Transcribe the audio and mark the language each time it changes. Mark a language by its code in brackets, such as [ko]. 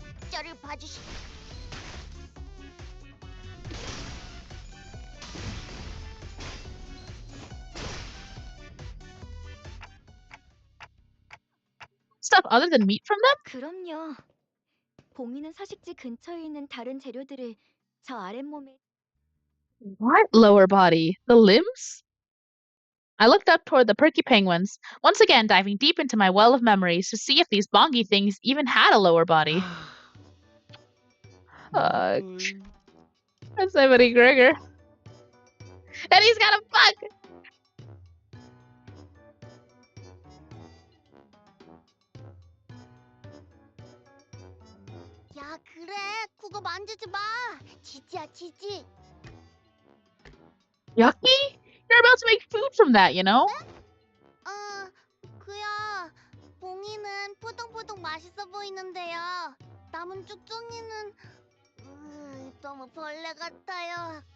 [ko] 저를 봐주시. [en] Stuff other than meat from them? [ko] 그럼요. 봉이는 서식지 근처에 있는 다른 재료들을 저 아랫몸에 [en] What? Lower body. The limbs? I looked up toward the perky penguins, once again diving deep into my well of memories to see if these bongy things even had a lower body. That's my buddy Gregor. And he's got a bug! [ko] 야 그래 그거 만지지 마. 지지야 지지. [en] Yucky? You're about to make food from that, you know? [ko] 그야 봉이는 포동포동 맛있어 보이는데요. 남은 쭉쭉이는 너무 벌레 같아요.